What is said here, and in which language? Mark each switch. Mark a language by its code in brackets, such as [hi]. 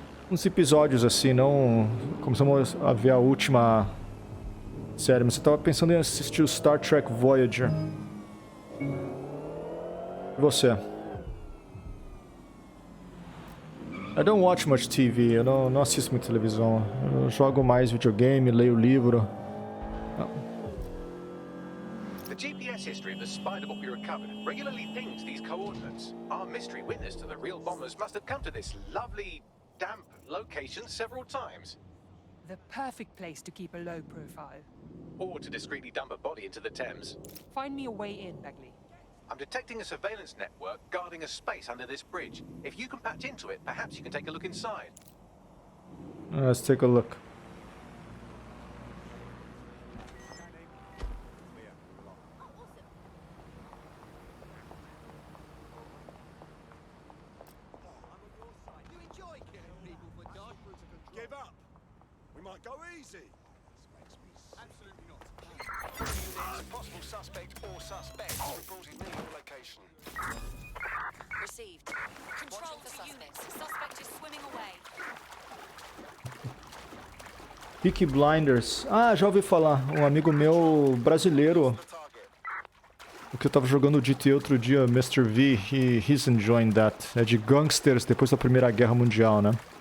[pt] Uns episódios assim, não... Começamos a ver a última série, mas eu tava pensando em assistir o Star Trek Voyager. E você? [en] I don't watch much TV, [pt] eu não assisto muita televisão. Eu jogo mais videogame, leio livro. [en] The GPS history of the spider book we recovered regularly pings these coordinates. Our mystery witness to the real bombers must have come to this lovely, damp location several times. The perfect place to keep a low profile. Or to discreetly dump a body into the Thames. Find me a way in, Begley. I'm detecting a surveillance network guarding a space under this bridge. If you can patch into it, perhaps you can take a look inside. Let's take a look. Give up. We might go easy. Absolutely not. Possible suspect or suspects reported near your location. Received. Control to units. Suspect is swimming away. [pt] Peaky Blinders. Ah, já ouvi falar. Um amigo meu brasileiro, [en] The target. [pt] o que eu tava jogando o GTA outro dia, Mr. V, [en] he's enjoying that. [pt] É de gangsters depois da Primeira Guerra Mundial, né?